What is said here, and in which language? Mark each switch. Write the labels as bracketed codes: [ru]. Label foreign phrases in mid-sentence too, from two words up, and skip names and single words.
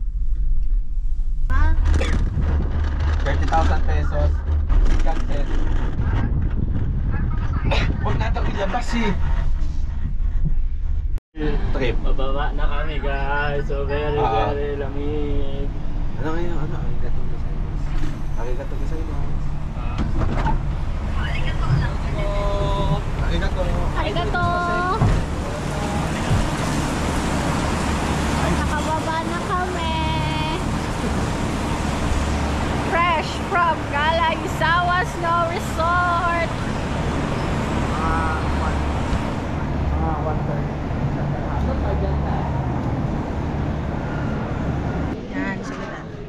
[en] 30,000 pesos. [tl] Sikat set. Huwag na ito ilabas eh. Trip. Bababa na kami guys. [en] So very [tl] lamig. Ano ngayon? Ano? [ja] ありがとうございます。ありがとうございます. Arigato. Arigato! [tl] Nakababa na kami. [en] Fresh from Galaguzawa Snow Resort. [tl] Yan, sige na.